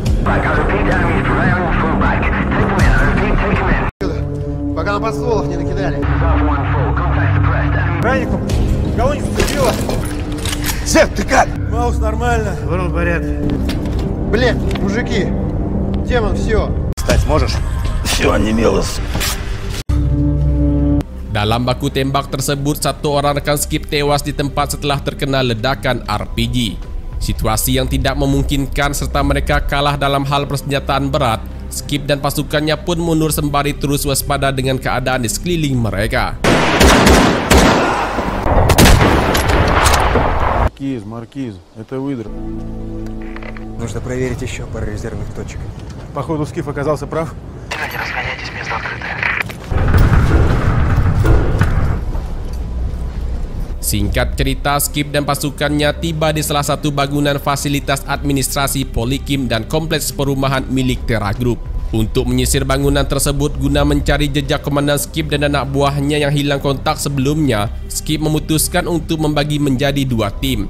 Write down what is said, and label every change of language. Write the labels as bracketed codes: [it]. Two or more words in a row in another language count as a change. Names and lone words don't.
[ru] Пока на подстволах не накидали. Ранником? Кого не зацепило? Сев, ты как? Маус нормально. Ворон в порядке. Блин, мужики, Демон, все. Встать можешь? Все онемело. [id] Dalam baku tembak tersebut, satu orang rekan Skip tewas di tempat setelah terkena ledakan RPG. Situasi yang tidak memungkinkan serta mereka kalah dalam hal persenjataan berat, Skip dan pasukannya pun mundur sembari terus waspada dengan keadaan di sekeliling mereka. [ru] Маркиз, это выдр. Нужно проверить еще пару резервных точек. Походу, Скиф оказался прав. Не расгоняйтесь, место открытое. [id] Singkat cerita, Skip dan pasukannya tiba di salah satu bangunan fasilitas administrasi Polikim dan kompleks perumahan milik Terra Group. Untuk menyisir bangunan tersebut guna mencari jejak komandan Skip dan anak buahnya yang hilang kontak sebelumnya, Skip memutuskan untuk membagi menjadi dua tim.